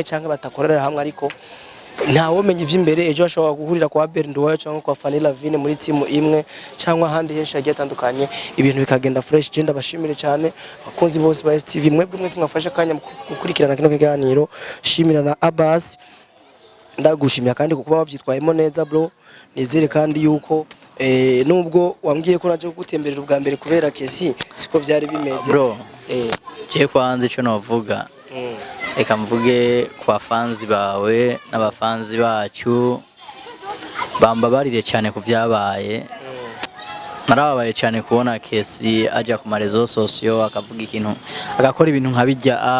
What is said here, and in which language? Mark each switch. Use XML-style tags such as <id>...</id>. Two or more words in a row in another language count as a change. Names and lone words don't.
<rn>cyangwa batakorera hamwe ariko ntawo menye ivy'imbere ejo ashobora guhurira kwa Berndoya cyangwa kwa Fanny Lavine muri timu imwe cyangwa ahandi henshi hagiye atandukanye ibintu bikagenda fresh genda bashimire cyane abakunzi bose ba STV mwebwe mwese mwafashe kanya gukurikirana kino kiganiro shimira na Abbas ndagushimira kandi kuba bavyitwayemo neza bro nizere kandi yuko nubwo wambwiye ko naje gutemberera ubwambere kubera Kessy siko byari bimeze bro je kwanze ico novuga reka mvuge kwa fanzi bawe n'abafanzi bacu bambabarire cyane ku byabaye narababaye cyane kubona Kessy aja ku marezo sosiyo akavuga ikintu agakora ibintu nkabijya</rn>